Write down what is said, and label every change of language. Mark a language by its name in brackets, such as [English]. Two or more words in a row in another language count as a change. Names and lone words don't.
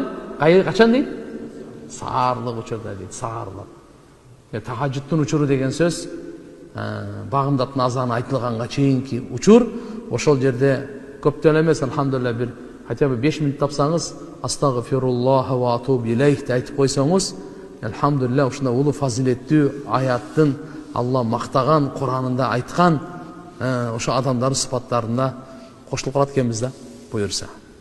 [Kyrgyz] Качан дейт? Саарылык учурда дейт, саарылык. Тахажжудтун учуру деген сөз багымдаттын азаны айтылганга чейинки учур. Ошол жерде көптөн эмес, алхамдулилlah бир [Russian] хотя бы [Kyrgyz] 5 минут тапсаңыз, [Arabic] أستغفر الله وأتوب إليه [Kyrgyz] айтып койсоңуз, алхамдулилlah ушундай улуу фазилеттүү аяттын Алла мактаган Куранында айткан ошо адамдардын сыпаттарына кошулуп калат экенбиз да, буюрса.